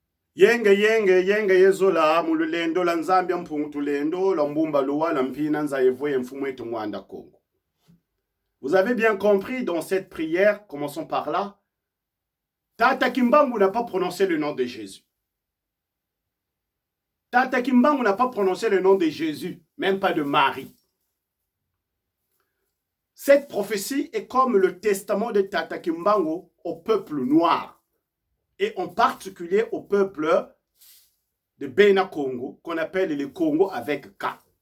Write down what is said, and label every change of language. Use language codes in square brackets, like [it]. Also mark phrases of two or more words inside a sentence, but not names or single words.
[kg] Yenge yezola mululendo la Nzambia mpungutulendo la mbumba luwa la mpina nzaevoye mfumu etu mwanda Congo. [fr] Vous avez bien compris dans cette prière, commençons par là. Tata Kimbangu n'a pas prononcé le nom de Jésus. Tata Kimbangu n'a pas prononcé le nom de Jésus, même pas de Marie. Cette prophétie est comme le testament de Tata Kimbangu au peuple noir, et en particulier au peuple de Bena Congo, qu'on appelle le Congo avec K.